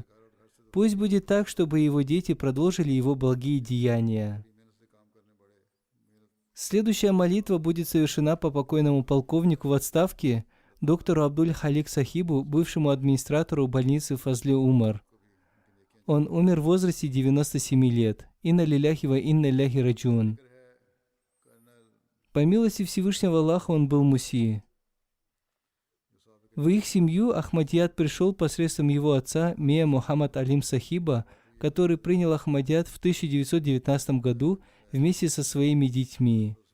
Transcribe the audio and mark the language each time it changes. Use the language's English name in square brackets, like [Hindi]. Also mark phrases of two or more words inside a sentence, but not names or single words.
[Russian] Пусть будет так, чтобы его дети продолжили его благие деяния. Следующая молитва будет совершена по покойному полковнику в отставке, доктору Абдуль-Халик Сахибу, бывшему администратору больницы Фазли Умар. Он умер в возрасте 97 лет. [Arabic] إنا لله وإنا إليه راجعون. [Russian] По милости Всевышнего Аллаха он был муси. В их семью Ахмадият пришел посредством его отца, Мия Мухаммад Алим Сахиба, который принял Ахмадият в 1919 году вместе со своими детьми.